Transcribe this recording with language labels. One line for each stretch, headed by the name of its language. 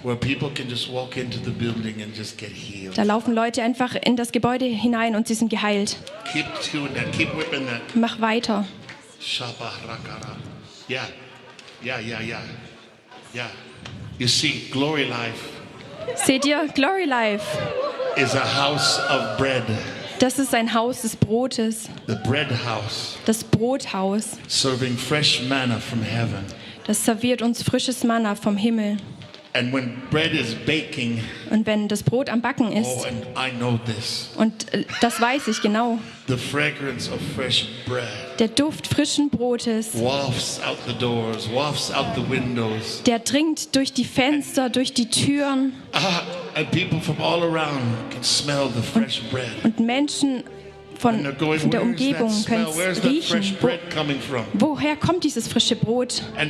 English: Where people can just walk into the building and just get healed.
German: Da laufen Leute einfach in das Gebäude hinein und sie sind geheilt.
English: Keep doing that. Keep whipping that.
German: Mach weiter. Shabarakara. Yeah, yeah, yeah, yeah, yeah.
English: You see, glory life.
German: Seht ihr, glory life.
English: Is a house of bread.
German: Das ist ein Haus des Brotes.
English: The bread house.
German: Das Brothaus.
English: Serving fresh manna from heaven.
German: Das serviert uns frisches Manna vom Himmel.
English: And when bread is baking.
German: Und wenn das Brot am Backen ist.
English: Oh, and I know this.
German: Und das weiß ich genau.
English: The fragrance of fresh bread.
German: Der Duft frischen Brotes.
English: Wafts out the doors, wafts out the windows.
German: Der dringt durch die Fenster, and, durch die Türen.
English: And people from all around can smell the fresh bread.
German: Und Menschen von der Umgebung können es riechen. Woher kommt dieses frische Brot?